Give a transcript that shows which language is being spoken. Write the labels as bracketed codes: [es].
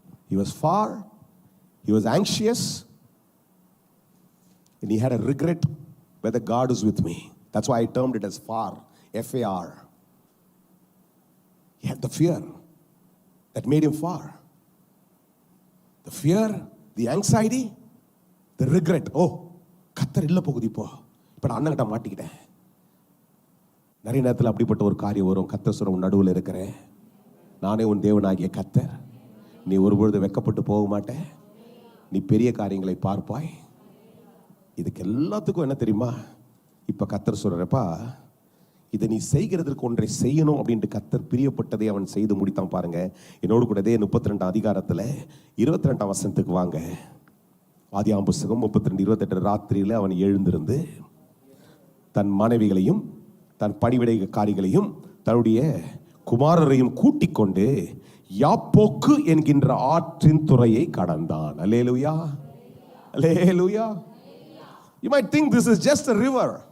[en] He was far, he was anxious, and he had a regret whether God is with me. That's why I termed it as far, F-A-R. He had the fear that made him far. The fear, the anxiety, the regret. [ta] Oh, கர்த்தர் இல்ல போகுது, இப்போ நான் அண்ணன்கிட்ட மாட்டிக்கிட்டேன். நிறைய நேரத்தில் அப்படிப்பட்ட ஒரு காரியம் வரும். கர்த்தர் சொல்ற, உன் நடுவில் இருக்கிறேன், நானே உன் தேவனாகிய கர்த்தர், நீ ஒருபொழுது வெட்கப்பட்டு போக மாட்டே, நீ பெரிய காரியங்களை பார்ப்பாய். இதுக்கு எல்லாத்துக்கும் என்ன தெரியுமா, இப்ப கர்த்தர் சொல்றப்பா, இதை நீ செய்கிறதற்கு ஒன்றை செய்யணும் அப்படின்ட்டு கர்த்தர் பிரியப்பட்டதை அவன் செய்து முடித்தான். பாருங்க, என்னோடு கூட 32 அதிகாரத்துல 22 வசனத்துக்கு வாங்க. ஆதியாகமம் புத்தகம் 32:28. ராத்திரியில அவன் எழுந்திருந்து தன் மனைவிகளையும் தன் பணிவிடைக்காரிகளையும் தன்னுடைய குமாரரையும் கூட்டிக் கொண்டு யாப்போக்கு என்கின்ற ஆற்றின் துறையை கடந்தான். அல்லேலூயா, அல்லேலூயா. [en] You might think this is just a river.